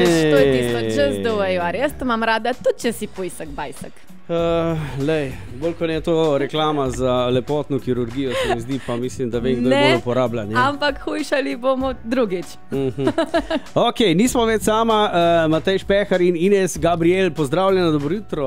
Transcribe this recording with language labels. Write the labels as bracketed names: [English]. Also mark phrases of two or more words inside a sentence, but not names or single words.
[Slovenian] to je tisto, [English] just the way you are. [Slovenian] Jaz to imam rada, tudi če si pujsek, bajsek. Bolj kot je to reklama za lepotno kirurgijo, se mi zdi, pa mislim, da vem, kdo je bolj uporabljan. Ampak hujšali bomo drugič. Ok, nismo več sama, Matej Špehar in Ines Gabriel, pozdravljena, dobro jutro.